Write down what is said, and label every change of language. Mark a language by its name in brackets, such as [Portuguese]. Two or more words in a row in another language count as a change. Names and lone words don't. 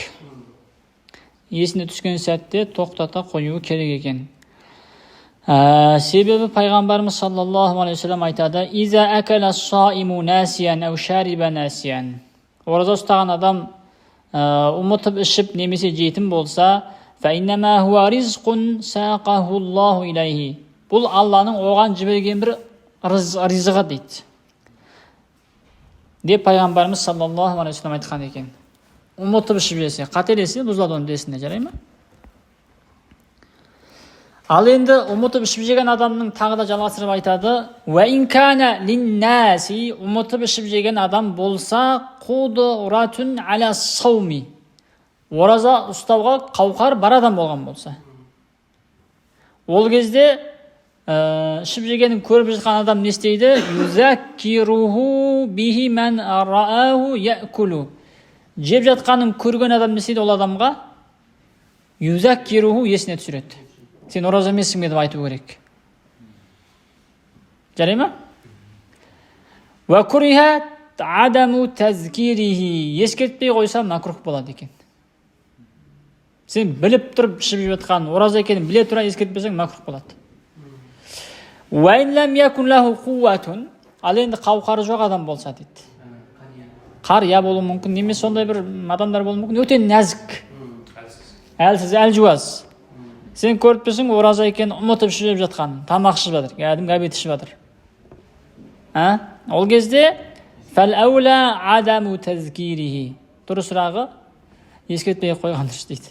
[Kazakh] Есіне түскен сәтте тоқтата қою керек екен. Себебі пайғамбарымыз [Arabic] صلى الله عليه وسلم [Kazakh] айтады: [Arabic] "إذا أكل الصائم ناسيا أو شرب ناسيا." [Kazakh] Ораза ұстаған адам ұмытып ішіп немесе жейтін болса, [Arabic] "فإنما هو رزق ساقه الله إليه." [Kazakh] Бұл Алланың оған жіберген бір ризығы дейді. Деп пайғамбарымыз [Arabic] صلى الله عليه وسلم [Kazakh] айтқан екен. Ұмытып ішіп жесе, қателесе бұзылады оның десінде, жарай ма? Ал енді ұмытып ішіп жеген адамның тағы да жалғастырып айтады: [Arabic] "وإن كان للناسي", [Kazakh] ұмытып ішіп жеген адам болса, [Arabic] "قدرة على الصوم", [Kazakh] ораза ұстауға қауқар бар адам болған болса. Ол кезде ішіп жегенін көріп жатқан адам не істейді? [Arabic] "يذكره به من رآه يأكل". [Kazakh] Жеп жатқанын көрген адам не істейді ол адамға? "Юзаккируху", есіне түсіреді. Сен ораза емессің бе деп айту керек. Жарай ма? [Arabic] وكره عدم تذكيره, [Kazakh] ескертпей қойса макрух болады екен. Сен біліп тұрып ішіп жатқан ораза екенін біле тұра ескертпесең макрух болады. [Arabic] وإن لم يكن له قوة, [Kazakh] ал енді қауқары жоқ адам болса дейді. Қария болуы мүмкін, немесе сондай бір адамдар болуы мүмкін, өте нәзік, әлсіз, әлжуаз. Сен көріп тұрсың ораза екенін ұмытып ішіп жатқан, тамақ ішіп жатыр, кәдімгі обед ішіп жатыр. Ол кезде [Arabic] فالأولى عدم تذكيره, [Kazakh] дұрысырағы ескертпей қойған дұрыс дейді.